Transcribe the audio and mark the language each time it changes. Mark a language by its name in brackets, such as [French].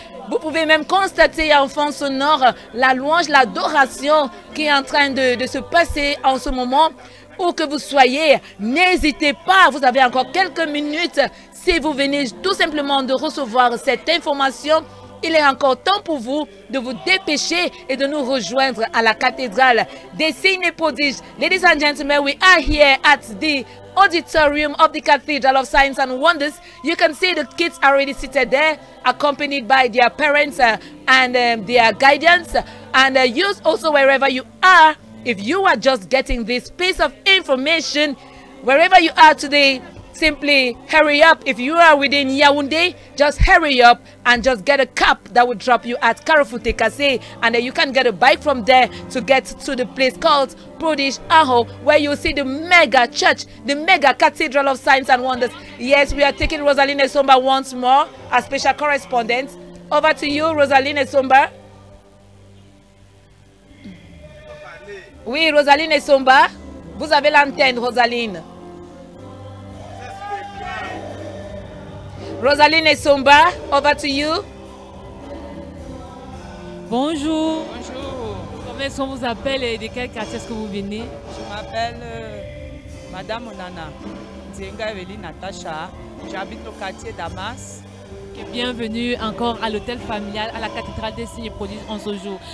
[French] Vous pouvez même constater en fond sonore la louange, l'adoration qui est en train de se passer en ce moment. Où que vous soyez, n'hésitez pas, vous avez encore quelques minutes. Si vous venez tout simplement de recevoir cette information, il est encore temps pour vous de vous dépêcher et de nous rejoindre à la cathédrale des signes et prodiges. [English] Ladies and gentlemen, we are here at the auditorium of the Cathedral of Signs and Wonders. You can see the kids already seated there, accompanied by their parents and their guidance. And you also, wherever you are, if you are just getting this piece of information, wherever you are today, simply hurry up. If you are within Yaoundé, just hurry up and just get a cab that will drop you at Carrefour Tekase, and then you can get a bike from there to get to the place called Prodige Aho, where you see the mega church, the mega Cathedral of Signs and Wonders. Yes, we are taking Rosaline Esomba once more, a special correspondent. Over to you, Rosaline Esomba. [French] Oui, Rosaline Esomba, vous avez l'antenne, Rosaline. [English] Rosaline Esomba, over to you. [French] Bonjour. Bonjour, Comment est-ce qu'on vous appelle et de quel quartier est-ce que vous venez? je m'appelle Madame Onana Nzenga Evely Natacha. J'habite au quartier Damas. Bienvenue encore à l'hôtel familial, à la cathédrale des signes et prodiges en ce jour.